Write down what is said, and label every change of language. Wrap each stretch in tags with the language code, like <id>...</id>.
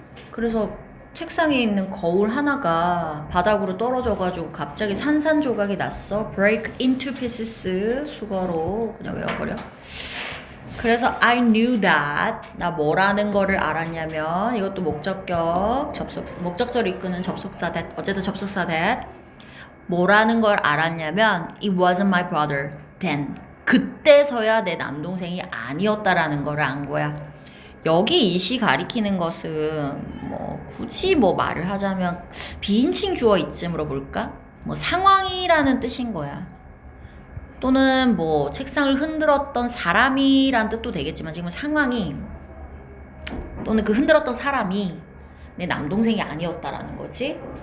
<ko>그래서 책상에 있는 거울 하나가 바닥으로 떨어져가지고 갑자기 산산조각이 났어. break into pieces 수거로 그냥 외워버려. 그래서 I knew that 나 뭐라는 거를 알았냐면 이것도 목적격 목적절을 이끄는 접속사 that 어쨌든 접속사 that</ko> <en>뭐라는 걸 알았냐면 It wasn't my brother then.</en> <ko>그때서야 내 남동생이 아니었다라는 걸 안 거야. 여기 이시 가리키는 것은 뭐 굳이 뭐 말을 하자면 비인칭 주어 이쯤으로 볼까? 뭐 상황이라는 뜻인 거야. 또는 뭐 책상을 흔들었던 사람이란 뜻도 되겠지만 지금 상황이 또는 그 흔들었던 사람이 내 남동생이 아니었다라는 거지.</ko>